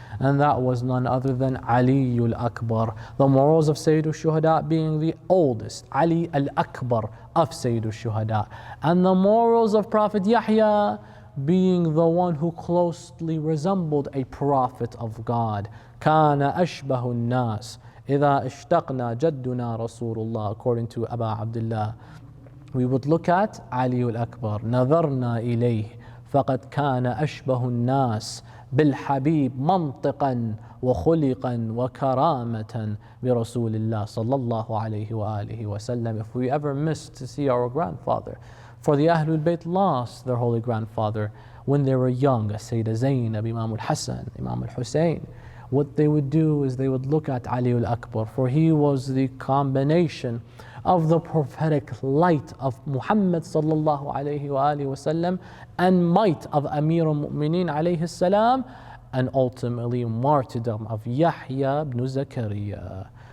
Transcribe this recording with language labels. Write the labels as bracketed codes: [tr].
[en] And that was none other than Ali al-Akbar. The morals of Sayyid al-Shuhada being the oldest, Ali al-Akbar of Sayyid al-Shuhada. And the morals of Prophet Yahya being the one who closely resembled a prophet of God. [ar] كان أشبه الناس إذا اشتقنا جدنا رسول الله, [en] according to Abu Abdullah. We would look at Ali al-Akbar. [ar] نظرنا إليه فقد كان أشبه الناس بالحبيب منطقا وخلقا وكرامة برسول الله صلى الله عليه وآله وسلم. [en] If we ever missed to see our grandfather, for the Ahlul Bayt lost their holy grandfather when they were young, Sayyidah Zainab, Imam Hussain, Imam Hussain. What they would do is they would look at Ali al-Akbar, for he was the combination of the prophetic light of Muhammad sallallahu alayhi wa alihi wasallam and might of Amir al-Mu'mineen alayhi salam, and ultimately martyrdom of Yahya ibn Zakaria.